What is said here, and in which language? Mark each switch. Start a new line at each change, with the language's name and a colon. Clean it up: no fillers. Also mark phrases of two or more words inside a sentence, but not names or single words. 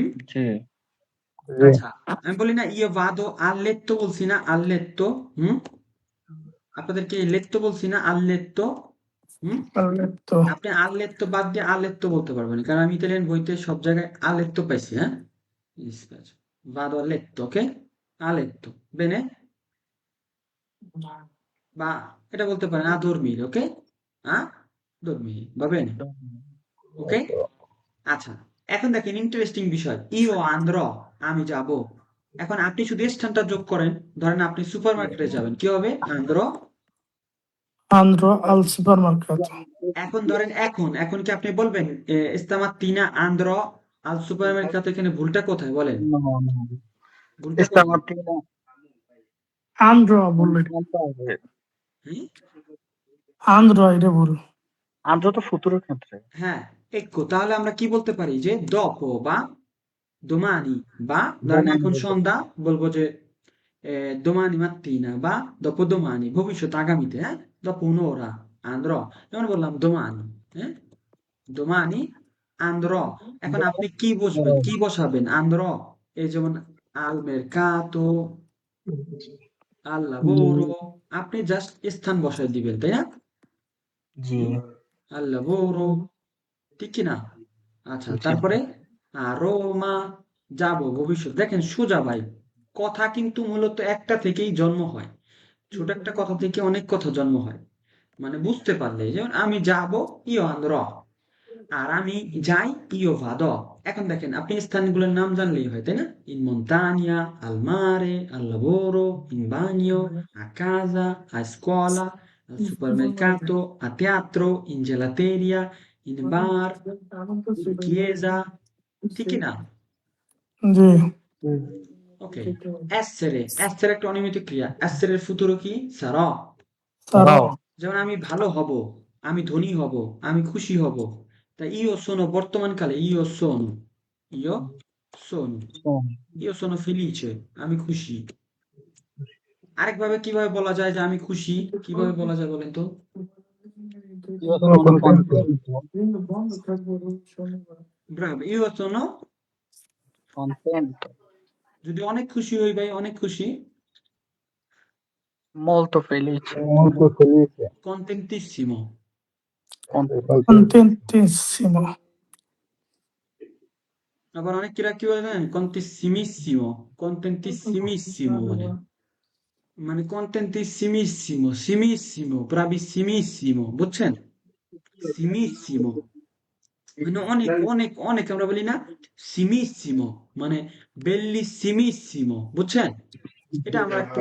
Italian: sì,
Bangla: আচ্ছা আমি বলি না
Italian: io vado al letto
Bangla: বলছি না
Italian: al letto,
Bangla: হুম আপনাদেরকে letto বলছি না
Italian: al letto,
Bangla: হুম
Italian: ho letto,
Bangla: আপনি
Italian: al letto
Bangla: বাদ দিয়ে
Italian: a letto
Bangla: বলতে পারবেন না, কারণ আমি ইতালিয়ান বইতে সব জায়গায়
Italian: a letto
Bangla: পাইছি, হ্যাঁ
Italian: mi dispiace. Vado a letto, ok, a letto, bene,
Bangla: বা এটা বলতে পারেন
Italian: a dormire,
Bangla: ok,
Italian: a dormire, va bene,
Bangla: ok। আচ্ছা এখন দেখেন ইন্টারেস্টিং বিষয়,
Italian: io andrò,
Bangla: আমি যাব। এখন আপনি শুধু স্থানটা যোগ করেন, ধরেন আপনি সুপার মার্কেটে যাবেন, কি হবে আন্দ্র।
Italian: andrò al supermercato,
Bangla: এখন ধরেন এখন কি আপনি বলবেন
Italian: stamattina andrò al supermercato,
Bangla: এখানে ভুলটা কোথায় বলেন,
Italian: no, no.
Bangla: ভুলটা কোথায়?
Italian: Stamattina
Bangla: andrò বললো,
Italian: non fare.
Bangla: হ্যাঁ andrò এটা ভুল, Andrò তো futuroর ক্ষেত্রে। হ্যাঁ এক্কো, তাহলে আমরা কি বলতে পারি যে dopo বা domani, বা ধরেন
Italian: Domani
Bangla: এখন বলতে সন্ধ্যা বলবো যে
Italian: domani mattina
Bangla: বা dopodomani, ভবিষ্যৎ আগামীতে, হ্যাঁ
Italian: dopo un'ora andrò,
Bangla: যেমন বললাম domani, হ্যাঁ
Italian: domani andrò।
Bangla: এখন আপনি কি বসবেন, কি বসাবেন andrò, এই যেমন al mercato, al lavoro, আপনি জাস্ট স্থান বসায় দিবেন, তাই না, জি,
Italian: al lavoro,
Bangla: ঠিক কি না? আচ্ছা জি। তারপরে রোমা, যাব ভবিষ্যৎ, দেখেন সোজা ভাই, কথা কিন্তু মূলত একটা থেকেই জন্ম হয়, ছোট একটা কথা থেকে অনেক কথা জন্ম হয়, মানে বুঝতে পারলে, যেমন আমি যাব
Italian: io andrò,
Bangla: আর আমি যাই
Italian: io vado.
Bangla: এখন দেখেন আপনি স্থানগুলোর নাম জানলেই হয়, তাই না,
Italian: in montagna, al mare, al lavoro, in bagno, a casa, a scuola, al supermercato, a teatro, in gelateria, in bar, in chiesa,
Bangla: ঠিক কি না? জি, ওকে, essere একটা অনিয়মিত ক্রিয়া, essere এর ফুতুরো কি sarò,
Italian: sarò, Però
Bangla: যেমন আমি ভালো হব, আমি ধনী হব, আমি খুশি হব, তাই ইও sono বর্তমানকালে
Italian: io sono, io sono, sono io sono felice,
Bangla: আমি খুশি। আরেকভাবে কিভাবে বলা যায় যে আমি খুশি, কিভাবে বলা যায় বলেন তো?
Italian: io sono contento,
Bangla: ব্রাভ,
Italian: io sono, contento,
Bangla: যদি অনেক খুশি হই ভাই, অনেক খুশি,
Italian: molto felice, contentissimo, contentissimo,
Bangla: আবার অনেক কিরা কি বলে জানেন,
Italian: contentissimissimo, contentissimissimo
Bangla: বলে, মানে
Italian: contentissimissimo, simissimo, bravissimissimo,
Bangla: বুঝছেন, simissimo মানে অনেক অনেক অনেক, আমরা বলি না সিমিসিমো, মানে বেল্লিসিমিসিমো, বুঝছেন, এটা আমার এক